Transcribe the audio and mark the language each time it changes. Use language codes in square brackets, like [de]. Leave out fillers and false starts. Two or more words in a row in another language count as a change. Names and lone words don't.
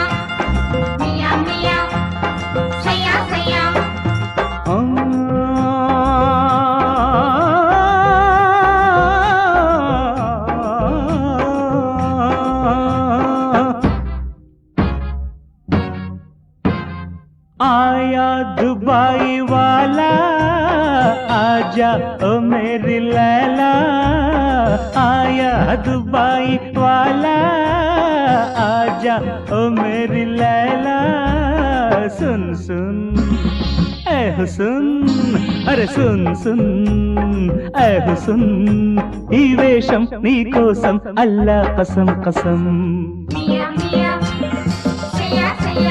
[hi] Mia mia, saya saya. आया दुबई वाला आजा ओ मेरी लैला, आया दुबई वाला आजा ओ मेरी लैला। सुन सुन ए हुस्न, अरे सुन सुन ए हुस्न, [te] ఈ వేషం నీ కోసం అల్లా కసం కసం। Mia mia, saya saya.